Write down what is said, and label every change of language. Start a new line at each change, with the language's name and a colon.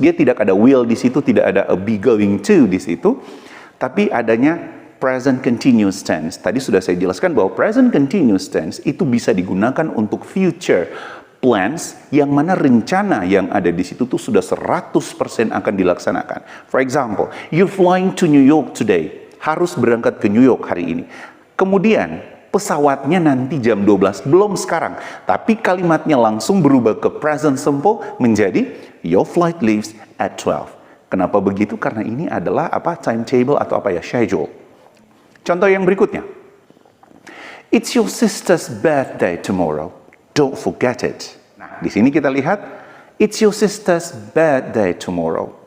Indonesian: Dia tidak ada will di situ, tidak ada a be going to di situ, tapi adanya present continuous tense. Tadi sudah saya jelaskan bahwa present continuous tense itu bisa digunakan untuk future plans, yang mana rencana yang ada di situ tuh sudah 100% akan dilaksanakan.
English: For example, you're flying to New York today.
Indonesian: Harus berangkat ke New York hari ini. Kemudian pesawatnya nanti jam 12, belum sekarang. Tapi kalimatnya langsung berubah ke present simple menjadi
English: your flight leaves at 12.
Indonesian: Kenapa begitu? Karena ini adalah timetable atau schedule. Contoh yang berikutnya.
English: It's your sister's birthday tomorrow. Don't forget it.
Indonesian: Nah, di sini kita lihat,
English: it's your sister's birthday tomorrow.